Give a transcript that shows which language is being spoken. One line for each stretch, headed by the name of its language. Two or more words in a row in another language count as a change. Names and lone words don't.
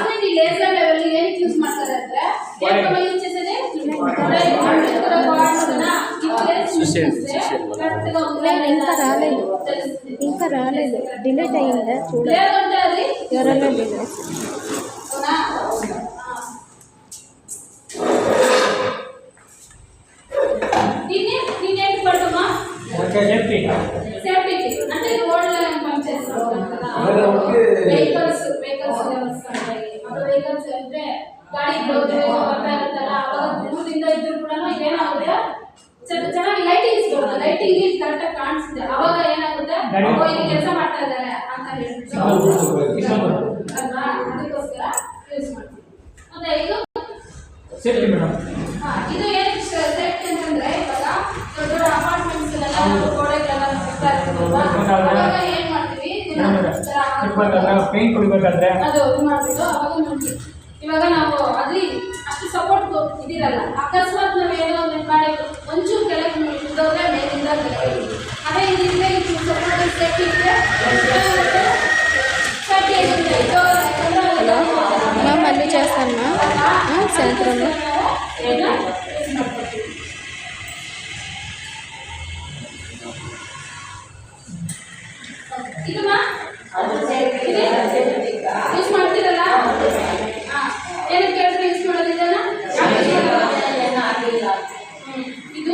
Kannada: ಲೇಸರ್ ಲೆವೆಲ್ ಏನು ಯೂಸ್ ಮಾಡ್ತಾರೆ ಅಂದ್ರೆ ಏನಕ್ಕೆ ಯೂಸ್ చేసేది
Telugu: ఇంకా రాలేదు డిలీట్ అయ్యిందా చూడండి ఎవరైనా డిలీట్ అంటే రోడ్ పనిచేస్తాం వెహికల్స్ అంటే
Kannada: ಗಾಡಿ ಬರ್ತಾ ಇರುತ್ತಲ್ಲ ಅವಾಗ ದೂರದಿಂದ ಇದ್ರು ಕೂಡ ಏನಾಗುತ್ತೆ ಚೆನ್ನಾಗಿ ಲೈಟಿಂಗ್ಸ್ ಬರುತ್ತೆ ಲೈಟಿಂಗ್ ಕರೆಕ್ಟಾಗಿ ಕಾಣಿಸುತ್ತೆ ಅವಾಗ ಏನಾಗುತ್ತೆ ಇಲ್ಲಿ ಕೆಲಸ ಮಾಡ್ತಾ ಇದ್ದಾರೆ ಅಂತ ಹೇಳ್ಬಿಟ್ಟು ಅಲ್ವಾ ಅದಕ್ಕೋಸ್ಕರ ಯೂಸ್ ಮಾಡ್ತೀವಿ ಮತ್ತೆ ಇದು
English: safety madam
Kannada: ಇದು ಏನಕ್ಕೆ ಸೇಫ್ಟಿ ಅಂತಂದ್ರೆ ಇವಾಗ ದೊಡ್ಡ ದೊಡ್ಡ ಅಪಾರ್ಟ್ಮೆಂಟ್ಸ್ ಎಲ್ಲ ಗೋಡೆಗಳೆಲ್ಲ ಸುತ್ತಾ ಇರ್ತೀವಲ್ವಾ ಅವಾಗ ಏನ್ ಮಾಡ್ತೀವಿ ಪೇಂಟ್ ಕುಡಿಬೇಕಾದ್ರೆ ಅದು ಮಾಡ್ಬಿಟ್ಟು ಅವಾಗ ನೋಡ್ತೀವಿ ಇವಾಗ ನಾವು ಅಲ್ಲಿ ಅಷ್ಟು ಸಪೋರ್ಟ್ ಇದಿರಲ್ಲ ಅಕಸ್ಮಾತ್ ನಾವು ಏನೋ ಒಂದು ಮಾಡಿ ಒಂಚೂರು ಕೆಳಗೆ ಇದ್ದೋದ್ರೆ ಮೇಲಿಂದ ಅದೇ ಇದರಿಂದ ಇದು ಸಪೋರ್ಟ್ ಸೇಫ್ಟಿ ಇದ್ರೆ
Telugu: మళ్ళీ చేస్తాను సాయంత్రంలో
Kannada: ಯೂಸ್ ಮಾಡ್ತೀರಲ್ಲ ಏನಕ್ಕೆ ಕೇಳಿದ್ರೆ ಯೂಸ್ ಮಾಡೋದಿದೆಲ್ಲ ಇದು